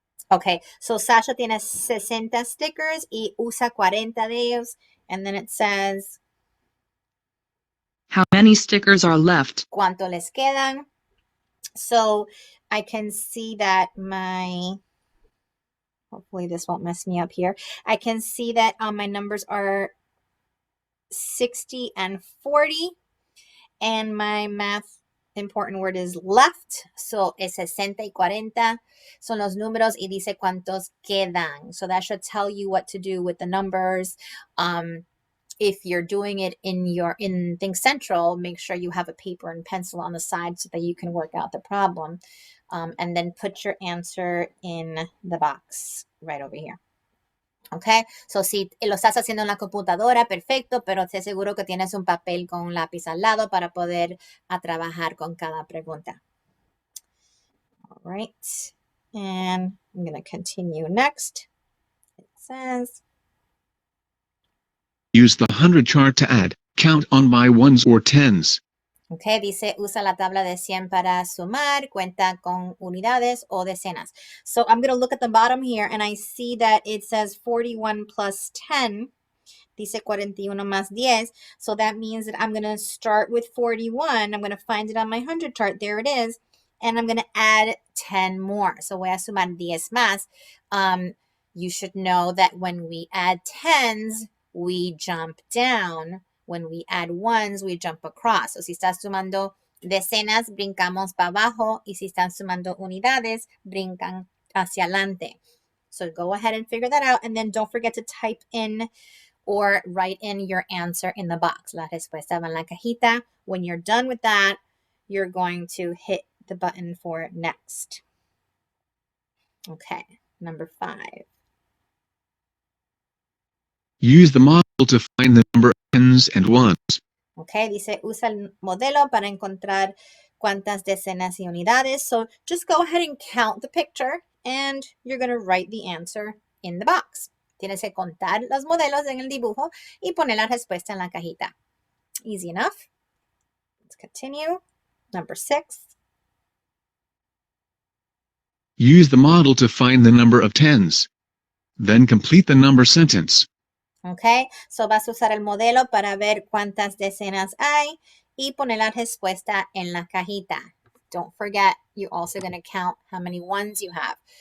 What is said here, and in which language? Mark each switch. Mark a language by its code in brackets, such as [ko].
[es] Okay, so Sasha tiene 60 stickers y usa 40 de ellos. [en] And then it says, how many stickers are left? [es] ¿Cuánto les quedan? [en] So I can see that hopefully this won't mess me up here. I can see that my numbers are 60 and 40. And my math important word is left. So [es] es 60 y 40 son los números y dice cuántos quedan. [en] So that should tell you what to do with the numbers. If you're doing it in ThinkCentral, make sure you have a paper and pencil on the side so that you can work out the problem. And then put your answer in the box right over here. [es] Okay, so si lo estás haciendo en la computadora, perfecto, pero esté seguro que tienes un papel con un lápiz al lado para poder trabajar con cada pregunta. [en] All right, and I'm going to continue next. It says, use the 100 chart to add, count on by ones or tens. [es] Okay, dice, usa la tabla de 100 para sumar, cuenta con unidades o decenas. [en] So I'm going to look at the bottom here and I see that it says 41 plus 10. [es] Dice 41 más 10. [en] So that means that I'm going to start with 41. I'm going to find it on my 100 chart. There it is. And I'm going to add 10 more. So [es] voy a sumar 10 más. [en] You should know that when we add tens, we jump down. When we add ones, we jump across. [es] So si estás sumando decenas, brincamos para abajo. Y si están sumando unidades, brincan hacia adelante. [en] So go ahead and figure that out. And then don't forget to type in or write in your answer in the box. [es] La respuesta va en la cajita. [en] When you're done with that, you're going to hit the button for next. Okay, number 5. Use the model to find the number of tens and ones. [es] Okay, dice, usa el modelo para encontrar cuántas decenas y unidades. [en] So just go ahead and count the picture and you're going to write the answer in the box. [es] Tienes que contar los modelos en el dibujo y poner la respuesta en la cajita. [en] Easy enough. Let's continue. Number 6. Use the model to find the number of tens. Then complete the number sentence. [es] Okay, so vas a usar el modelo para ver cuántas decenas hay y poner la respuesta en la cajita. [en] Don't forget, you're also going to count how many ones you have.